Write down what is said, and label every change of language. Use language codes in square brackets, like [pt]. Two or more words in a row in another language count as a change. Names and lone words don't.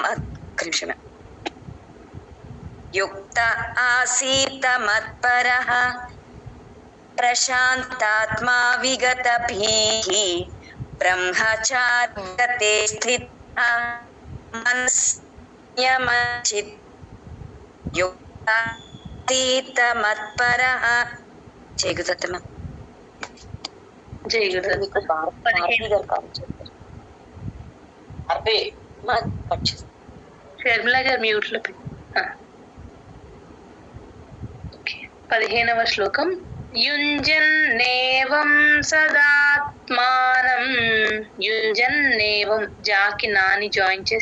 [sa] युक्त आसीत मत्परः प्रशान्तात्मा विगतभीः ब्रह्मचारिव्रते स्थितः मनः संयम्य मच्चित्तः युक्त आसीत मत्परः जय गुरुदत्तम [te] జై గురు షర్మిల గారు మ్యూట్ లో 15వ శ్లోకం [sa] युञ्जन्नेवं सदात्मानं युञ्जन्नेवं [te] జాకి నాని జాయిన్ చేసి